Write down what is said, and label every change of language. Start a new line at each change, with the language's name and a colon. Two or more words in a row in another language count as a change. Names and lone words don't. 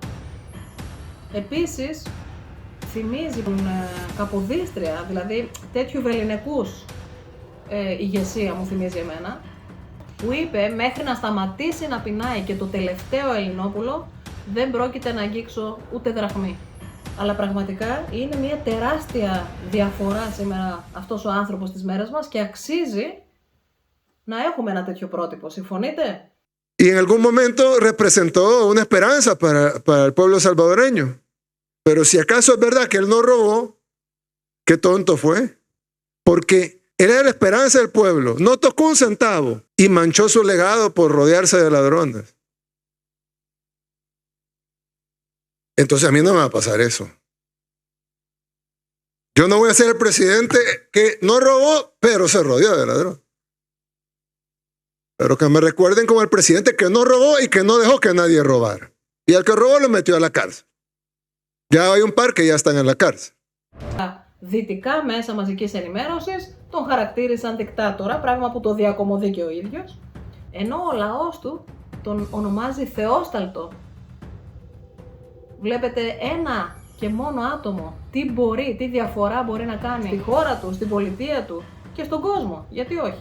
Greek: Επίσης, θυμίζει την Καποδίστρια, δηλαδή τέτοιου βεληνικούς ηγεσία μου θυμίζει εμένα, που είπε μέχρι να σταματήσει να πεινάει και το τελευταίο Ελληνόπουλο δεν πρόκειται να αγγίξω ούτε δραχμή. Αλλά πραγματικά είναι μια τεράστια διαφορά σήμερα αυτός ο άνθρωπος στις μέρες μας και αξίζει να έχουμε ένα τέτοιο πρότυπο. Συμφωνείτε?
Spanish: Y en algún momento representó una esperanza para el pueblo salvadoreño. Pero si acaso es verdad que él no robó, qué tonto fue. Porque él era la esperanza del pueblo. No tocó un centavo y manchó su legado por rodearse de ladrones. Entonces a mí no me va a pasar eso. Yo no voy a ser el presidente que no robó, pero se rodeó de ladrones. Pero que me recuerden como el presidente que no robó y que no dejó que nadie robara. Y al que robó lo metió a la cárcel. Ya hay un par que ya están en la cárcel.
Greek: Δυτικά μέσα μαζικής ενημέρωσης τον χαρακτήρισαν δικτάτορα, πράγμα που το διακομωδεί και ο ίδιος, ενώ ο λαός του τον ονομάζει θεόσταλτο. Βλέπετε ένα και μόνο άτομο τι διαφορά μπορεί να κάνει στη χώρα του, στην πολιτεία του και στον κόσμο, γιατί όχι.